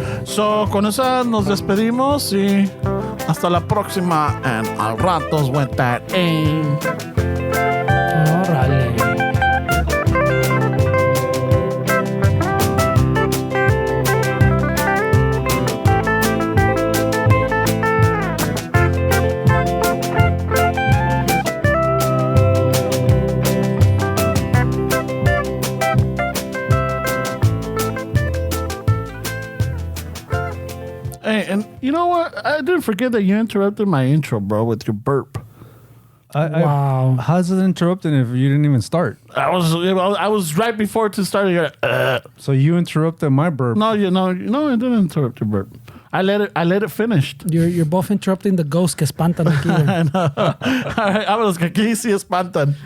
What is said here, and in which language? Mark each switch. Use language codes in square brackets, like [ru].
[es] So con eso nos despedimos y hasta la próxima. And al ratos went that aim. Órale. [en] Hey, and you know what? I didn't forget that you interrupted my intro, bro, with your burp. Wow. How's it interrupting if you didn't even start? I was right before to start. So you interrupted my burp. No, I didn't interrupt your burp. I let it finished. You're both interrupting the ghosts [es] que espantan aquí, güey. All right, vámonos que aquí sí espantan.